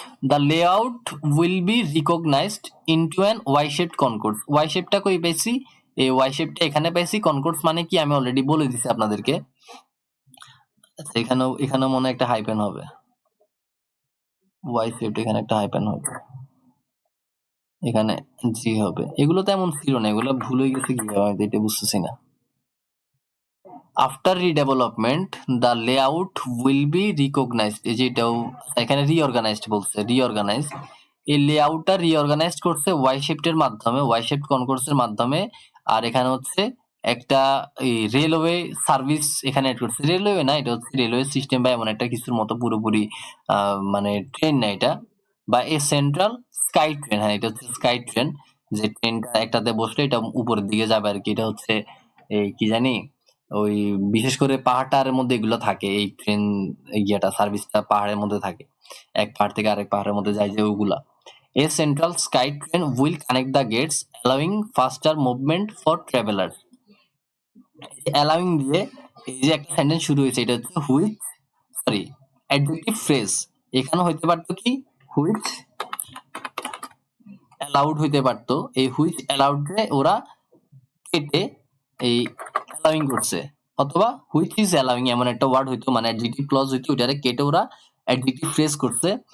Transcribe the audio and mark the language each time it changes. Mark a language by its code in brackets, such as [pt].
[en] The layout will be recognized into an Y-shaped concourse। [bn] Y-shape টা কই পাইছি? এই Y-shape টা এখানে পাইছি। concourse মানে কি আমি অলরেডি বলে দিছি আপনাদেরকে। আচ্ছা, এখানেও মনে হয় একটা হাইপেন হবে। Y-shaped, এখানে একটা হাইপেন হবে, এখানে জি হবে। এগুলো তো এমন ছিল না, এগুলো ভুল হয়ে গেছে কিভাবে আমি তো এটা বুঝতেছি না। [en] after redevelopment the layout will be recognised, [bn] এই যে এটাও এখানে রিঅর্গানাইজড বলছে, রিঅর্গানাইজ। এই লেআউটটা রিঅর্গানাইজড করছে ওয়াই শিফটের মাধ্যমে, ওয়াই শিফট কনকোর্সের মাধ্যমে। আর এখানে হচ্ছে একটা রেলওয়ে সার্ভিস এখানে অ্যাড করছে, রেলওয়ে না, এটা হচ্ছে রেলওয়ে সিস্টেম বা এমন একটা কিছুর মতো, পুরোপুরি মানে ট্রেন না এটা, বা এ সেন্ট্রাল স্কাই ট্রেন। হ্যাঁ, এটা হচ্ছে স্কাই ট্রেন, যে ট্রেনটা একটাতে বসলে এটা উপরের দিকে যাবে আর কি। এটা হচ্ছে এই কি জানি, ওই বিশেষ করে পাহাড়টার মধ্যে এগুলো থাকে, এই ট্রেন সার্ভিসটা পাহাড়ের মধ্যে থাকে, এক পাহাড় থেকে আরেক পাহাড়ের মধ্যে যায় যে ওগুলা। [en] A central sky train will connect the gates, allowing faster movement for travelers. [bn] Allowing দিয়ে এই যে একটা সেন্টেন্স শুরু হয়েছে, এটা হচ্ছে হুইচ, সরি, অ্যাডজেক্টিভ ফ্রেজ। এখানে হইতে পারতো কি হুইচ অ্যালাউড হইতে পারতো, এই হুইচ অ্যালাউড রে ওরা কেটে এই অ্যালাউইং করছে, অথবা হুইচ ইজ অ্যালাউইং এমন একটা ওয়ার্ড হইতো, মানে অ্যাডজেক্টিভ ক্লজ হইতো, ওইটারে কেটে ওরা অ্যাডজেক্টিভ ফ্রেজ করছে।